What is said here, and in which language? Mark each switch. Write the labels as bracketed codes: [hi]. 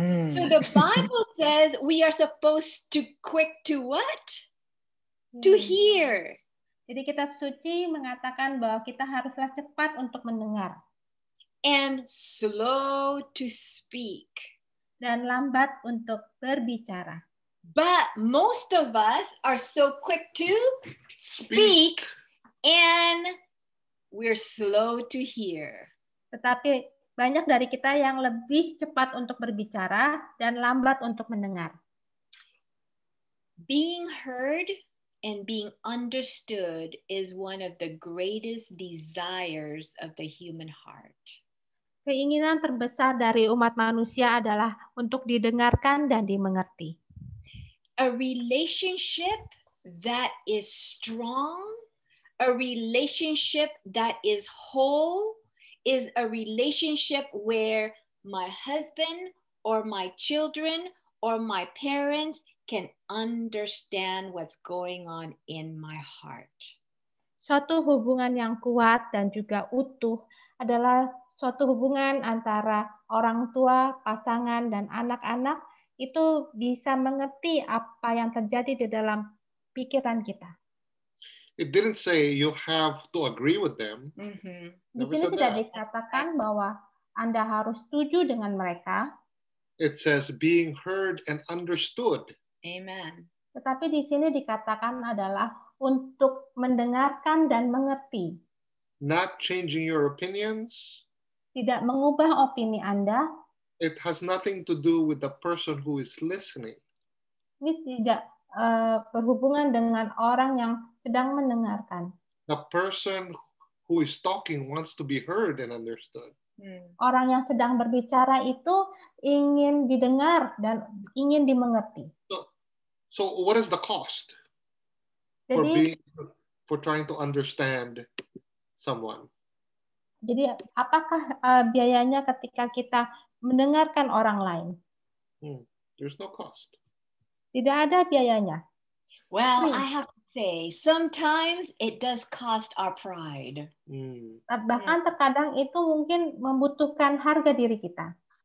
[en] So the Bible says we are supposed to quick to what? To hear. [id] Jadi kitab suci mengatakan bahwa kita haruslah cepat untuk mendengar [en] and slow to speak. [id] dan lambat untuk berbicara. [en] But most of us are so quick to speak and we're slow to hear. [id] Tetapi banyak dari kita yang lebih cepat untuk berbicara dan lambat untuk mendengar. [en] Being heard and being understood is one of the greatest desires of the human heart. [id] Keinginan terbesar dari umat manusia adalah untuk didengarkan dan dimengerti. [en] A relationship that is strong, a relationship that is whole, is a relationship where my husband or my children or my parents can understand what's going on in my heart. [id] Suatu hubungan yang kuat dan juga utuh adalah suatu hubungan antara orang tua, pasangan, dan anak-anak itu bisa mengerti apa yang terjadi di dalam pikiran kita. [en] It didn't say you have to agree with them. Mm-hmm. [id] Di sini tidak dikatakan bahwa Anda harus setuju dengan mereka. [en] It says being heard and understood. Amen. [id] Tetapi di sini dikatakan adalah untuk mendengarkan dan mengerti. [en] Not changing your opinions. [id] Tidak mengubah opini Anda. [en] It has nothing to do with the person who is listening. [id] Ini tidak berhubungan dengan orang yang sedang mendengarkan. [en] The person who is talking wants to be heard and understood. [id] Orang yang sedang berbicara itu ingin didengar dan ingin dimengerti. [en] So what is the cost for trying to understand someone? [id] Jadi apakah biayanya ketika kita mendengarkan orang lain? [en] There's no cost. [id] Tidak ada biayanya. [en] Well, I have to say, sometimes it does cost our pride. [id] Bahkan terkadang itu mungkin membutuhkan harga diri kita.